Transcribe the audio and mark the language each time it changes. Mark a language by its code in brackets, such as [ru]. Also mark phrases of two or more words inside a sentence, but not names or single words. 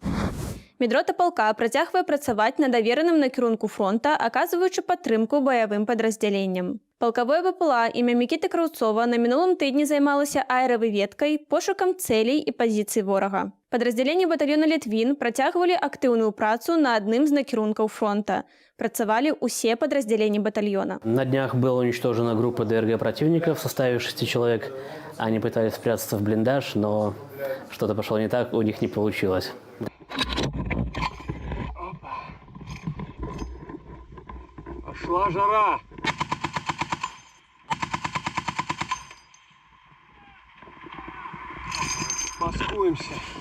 [be] Медрота палка працягвае працаваць на давераным накірунку фронта, аказваючы падтрымку баявым падраздзяленням. Палкавое БПЛА імя Мікіты Краўцова на мінулым тыдні займалася аэравыведкай, пошукам цэлей і пазіцый ворага. Падраздзяленні батальёна «Літвін» працягвалі актыўную працу на адным з накірункаў фронта. Працавалі ўсе падраздзяленні батальёна. [ru] На днях была уничтожена группа ДРГ противника в составе 6 человек. Они пытались спрятаться в блиндаж, но что-то пошло не так, у них не получилось. Пошла жара! Маскуемся.